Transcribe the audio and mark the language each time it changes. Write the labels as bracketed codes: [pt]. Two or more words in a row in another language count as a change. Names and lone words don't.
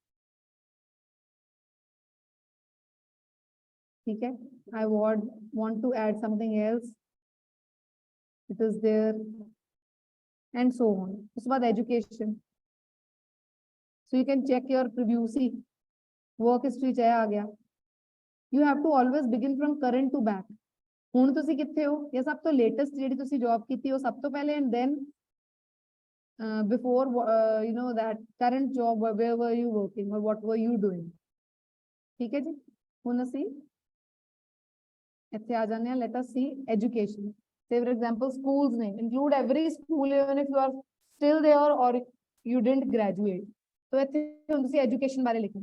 [en] Okay. I want to add something else. It is there. And so on. It's about education. So you can check your preview. See, work history [pa] ਚਾਹੇ ਆ ਗਿਆ. [en] You have to always begin from current to back. [pa] ਹੁਣ ਤੁਸੀਂ ਕਿੱਥੇ ਹੋ, ਇਹ ਸਭ ਤੋਂ ਲੇਟੈਸਟ ਜਿਹੜੀ ਤੁਸੀਂ ਜੌਬ ਕੀਤੀ ਉਹ ਸਭ ਤੋਂ ਪਹਿਲੇ, [en] and then before you know that current job, where were you working or what were you doing. [pa] ਠੀਕ ਹੈ ਜੀ. ਹੁਣ ਅਸੀਂ ਇੱਥੇ ਆ ਜਾਂਦੇ ਹਾਂ. [en] Let us see education. Say for example, school's name. Include every school even if you are still there or you didn't graduate. [pa] तो ਇੱਥੇ ਹੁਣ ਤੁਸੀਂ education ਬਾਰੇ ਲਿਖਣਾ.